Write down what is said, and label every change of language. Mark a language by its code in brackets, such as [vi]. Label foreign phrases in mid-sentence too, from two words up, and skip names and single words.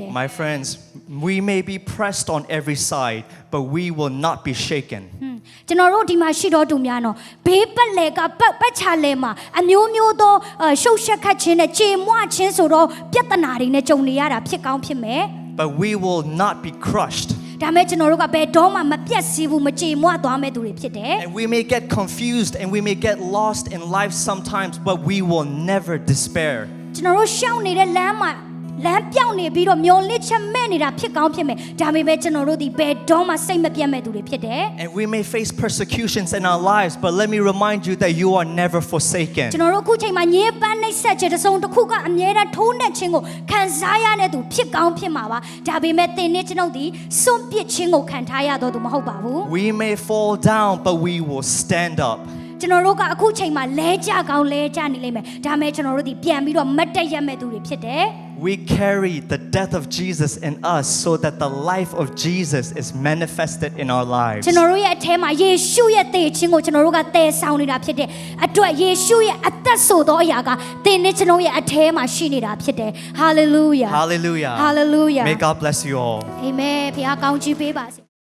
[en] My friends, we may be pressed on every side, but we will not be shaken. [my] ကျွန်တော်တို့ဒီမှာရှိတော်သူများနော်ဘေးပတ်လေကပတ်ချလဲမှာအမျိုးမျိုးသောရှုပ်ရှက်ခတ်ခြင်းနဲ့ကြေမွခြင်းဆိုတော့ပြဿနာတွေနဲ့ကြုံနေရတာဖြစ်ကောင်းဖြစ်မယ် [en] But we will not be crushed. [my] ဒါမဲ့ကျွန်တော်တို့ကဘယ်တော့မှမပြတ်စီးဘူးမကြေမွသွားမဲ့သူတွေဖြစ်တယ် [en] And we may get confused and we may get lost in life sometimes, but we will never despair. [my] ကျွန်တော်တို့ရှောင်နေတဲ့လမ်းမှာလမ်းပြောင်းနေပြီးတော့မျောလင့်ချက်မဲ့နေတာဖြစ်ကောင်းဖြစ်မယ်ဒါပေမဲ့ကျွန်တော်တို့ဒီဘယ်တော့မှစိတ်မပြတ်မဲ့သူတွေဖြစ်တယ် [en] And we may face persecutions in our lives, but let me remind you that you are never forsaken. [my] ကျွန်တော်တို့အခုချိန်မှာညည်းပန်းနှိပ်စက်ခြင်းတစ်စုံတစ်ခုကအမြဲတမ်းထိုးနှက်ခြင်းကိုခံစားရတဲ့သူဖြစ်ကောင်းဖြစ်မှာပါဒါပေမဲ့သင်နဲ့ကျွန်တော်ဒီစွန့်ပစ်ခြင်းကိုခံထားရတော့သူမဟုတ်ပါဘူး [en] We may fall down, but we will stand up. [my] ကျွန်တော်တို့ကအခုချိန်မှာလဲကြကောင်းလဲကြနေလိမ့်မယ်ဒါမဲ့ကျွန်တော်တို့ဒီပြန်ပြီးတော့မတ်တက်ရမဲ့သူတွေဖြစ်တယ် [en] We carry the death of Jesus in us so that the life of Jesus is manifested in our lives. [my] ကျွန်တော်တို့ရဲ့အထဲမှာယေရှုရဲ့သေခြင်းကိုကျွန်တော်တို့ကတည်ဆောင်နေတာဖြစ်တဲ့အတွက်ယေရှုရဲ့အသက်ဆိုသောအရာကသင်နဲ့ကျွန်တော်ရဲ့အထဲမှာရှိနေတာဖြစ်တယ် Hallelujah [en] Hallelujah. Hallelujah May God bless you all. [my] Amen ဖခင်ကောင်းချီးပေးပါစေ